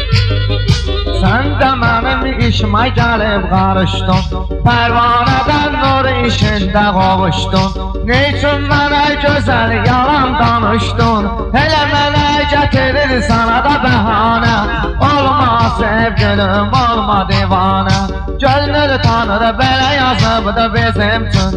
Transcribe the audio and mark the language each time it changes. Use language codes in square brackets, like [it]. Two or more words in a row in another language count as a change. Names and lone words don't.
[tr] Sen de benim işime gelip karıştın. [az] Pervaneden nur işində qovuşdun? Neyçün mənə gözəl yalan danışdın? Hələ mənə gətirir sana da bəhanə. [tr] Olma sevgilim, olma divanə. [az] Gönül tanır belə yazıb da bizim üçün.